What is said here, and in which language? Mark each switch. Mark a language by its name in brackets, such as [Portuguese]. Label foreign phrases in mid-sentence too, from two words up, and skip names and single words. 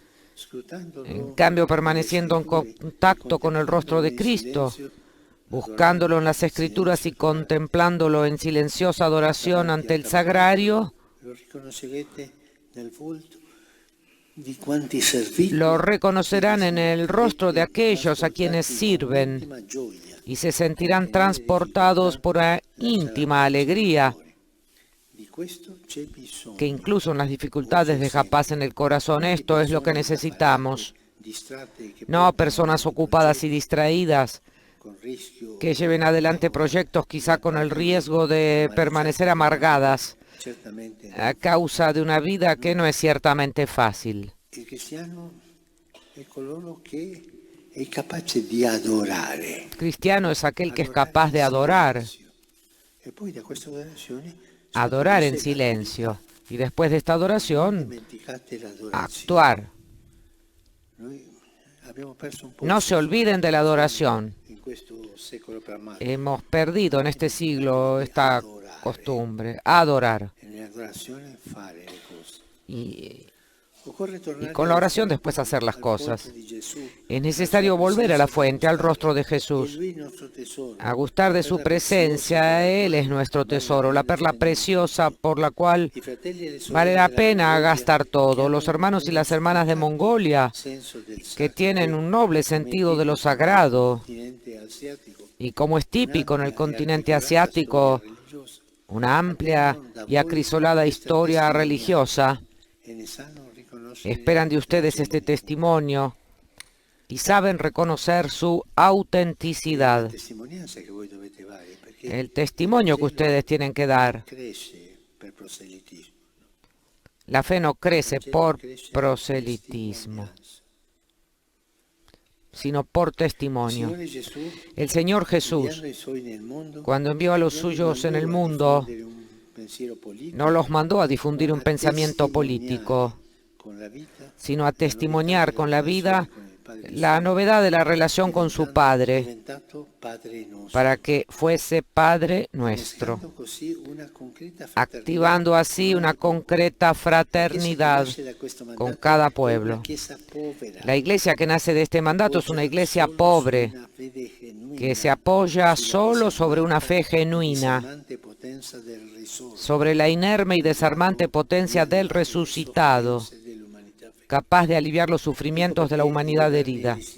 [Spanish] En cambio, permaneciendo en contacto con el rostro de Cristo, buscándolo en las Escrituras y contemplándolo en silenciosa adoración ante el sagrario, [Italian] lo riconoscerete nel volto di quanti serviti [Spanish] lo reconocerán en el rostro de aquellos a quienes sirven y se sentirán transportados por una íntima alegría [Italian] di questo c'è bisogno. [Spanish] que incluso en las dificultades deja paz en el corazón. Esto es lo que necesitamos. [Italian] Distratte che [Spanish] No personas ocupadas y distraídas [Italian] con rischio [Spanish] que lleven adelante proyectos quizá con el riesgo de permanecer amargadas [Italian] certamente [Spanish] a causa de una vida que no es ciertamente fácil. [Italian] il cristiano è coloro che è capace di adorare. [Spanish] Cristiano es aquel que es capaz de adorar, [Italian] E poi da questa adorazione [Spanish] adorar en silencio, y después de esta adoración, [Italian] dimenticate l'adorazione. [Spanish] actuar. [Italian] Noi abbiamo perso un po' [Spanish] No se olviden de la adoración. [Italian] in questo secolo programmato. [Spanish] Hemos perdido en este siglo esta costumbre, adorar. [Italian] E nell'adorazione fare le cose. [Spanish] Y [Italian] Occorre tornare [Spanish] con la oración después hacer las [Italian] al [Spanish] cosas. [Italian] volto di Gesù, [Spanish] Es necesario volver a la fuente, al rostro de Jesús, [Italian] lui il nostro tesoro. [Spanish] a gustar de su presencia. Él es nuestro tesoro, la perla preciosa por la cual [Italian] I fratelli e le sorelle [Spanish] vale la [Italian] della [Spanish] pena [Italian] Mongolia [Spanish] gastar todo. Los hermanos y las hermanas de Mongolia, [Italian] senso del [Spanish] que [Italian] sacro, [Spanish] tienen un noble sentido de lo sagrado, [Italian] continente asiatico, [Spanish] y como es típico en el continente asiático, [Italian] religiosa, [Spanish] una amplia y acrisolada historia religiosa, [Italian] e ne sanno riconoscere [Spanish] esperan de ustedes este testimonio y saben reconocer su autenticidad. [Italian] Testimonianza che voi dovete dare, perché [Spanish] El testimonio que ustedes tienen que dar. [Italian] cresce per proselitismo. [Spanish] La fe no crece por [Italian] Cresce per proselitismo, testimonianza. [Spanish] sino por testimonio. [Italian] Signore Gesù, [Spanish] El Señor Jesús, [Italian] inviando i suoi nel mondo, [Spanish] cuando envió a los [Italian] non li [Spanish] suyos en el [Italian] mandò a [Spanish] mundo, [Italian] diffondere un pensiero politico, [Spanish] no los mandó a difundir un [Italian] a [Spanish] pensamiento [Italian] testimoniare [Spanish] político, [Italian] con la vita, [Spanish] sino a [Italian] la [Spanish] testimoniar [Italian] novità [Spanish] con [Italian] della [Spanish] la vida [Italian] relazione con il Padre [Spanish] la [Italian] Santo, [Spanish] novedad de la relación con su Padre, [Italian] diventato Padre nostro, [Spanish] para que fuese Padre nuestro, [Italian] innescando così una concreta [Spanish] activando así una concreta fraternidad con cada pueblo. La iglesia que nace de este mandato es una iglesia pobre, que se apoya solo sobre una fe genuina, sobre la inerme y desarmante potencia del resucitado, capaz de aliviar los sufrimientos de la humanidad herida.